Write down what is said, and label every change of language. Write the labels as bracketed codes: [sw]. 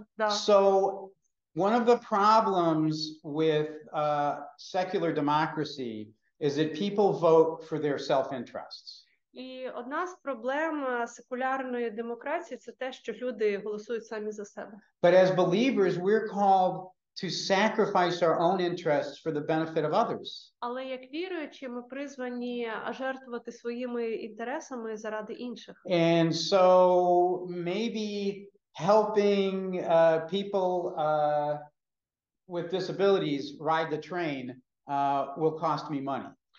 [en] So one of the problems with secular democracy is that people vote for their self-interests. [uk] І одна з проблем секулярної демократії – це те, що люди голосують самі за себе. [en] But as believers, we're called to sacrifice our own interests for the benefit of others. [uk] Але як віруючі, ми призвані жертвувати своїми інтересами заради інших. [en] And so maybe helping people with disabilities ride the train will cost me money.